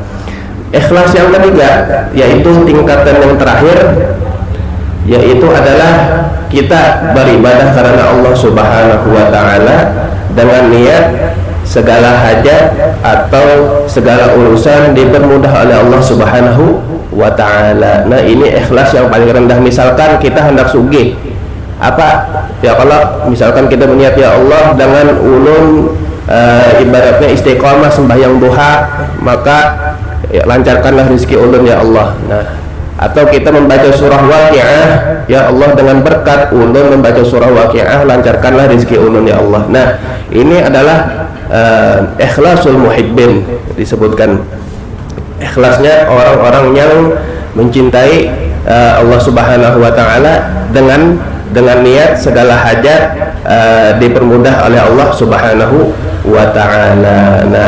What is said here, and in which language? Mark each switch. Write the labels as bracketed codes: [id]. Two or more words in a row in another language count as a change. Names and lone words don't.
[bjn] Ikhlas yang ketiga yaitu tingkatan yang terakhir, yaitu adalah kita beribadah karena Allah [ar] سبحانه وتعالى [bjn] dengan niat segala hajat atau segala urusan dipermudah oleh Allah [ar] سبحانه وتعالى. [bjn] Nah, ini ikhlas yang paling rendah. Misalkan kita hendak sugih, apa ya, kalau misalkan kita berniat ya Allah dengan ulun ibaratnya istiqomah sembahyang duha, maka ya, lancarkanlah rezeki ulun ya Allah. Nah, atau kita membaca surah Waqiah, ya Allah dengan berkat ulun membaca surah Waqiah, lancarkanlah rezeki ulun ya Allah. Nah, ini adalah [ar] إخلاص المحبين, [bjn] disebutkan ikhlasnya orang-orang yang mencintai Allah [ar] سبحانه وتعالى [bjn] dengan niat segala hajat dipermudah oleh Allah [ar] سبحانه وتعالى.